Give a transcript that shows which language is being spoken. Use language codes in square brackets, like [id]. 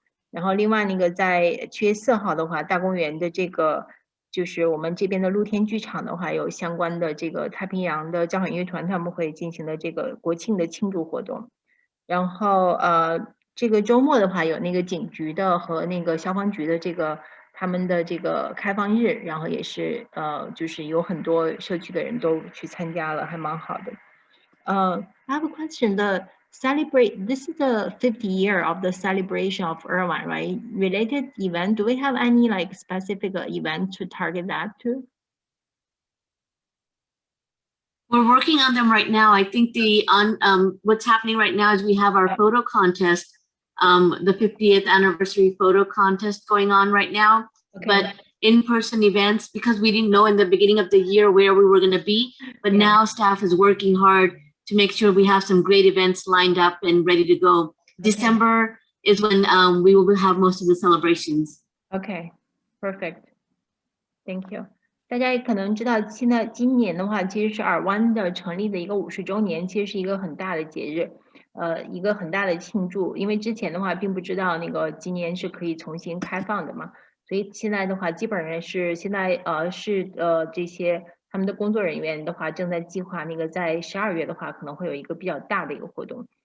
[zh] 然后另外那个在7月4号的话，大公园的这个就是我们这边的露天剧场的话，有相关的这个太平洋的交响乐团他们会进行的这个国庆的庆祝活动。然后这个周末的话，有那个警局的和那个消防局的这个他们的这个开放日，然后也是就是有很多社区的人都去参加了，还蛮好的。 [en] I have a question. This is the 50th year of the celebration of Irvine, right? Related event, do we have any like specific event to target that too? We're working on them right now. I think what's happening right now is we have our photo contest, the 50th anniversary photo contest going on right now. Okay. But in-person events, because we didn't know in the beginning of the year where we were going to be, but now staff is working hard to make sure we have some great events lined up and ready to go. Okay. December is when we will have most of the celebrations. Okay, perfect. Thank you. [zh] 大家也可能知道，现在今年的话，其实是尔湾的成立的一个50周年，其实是一个很大的节日，一个很大的庆祝。因为之前的话，并不知道那个今年是可以重新开放的嘛，所以现在的话，基本上是现在这些他们的工作人员的话，正在计划那个在12月的话，可能会有一个比较大的一个活动。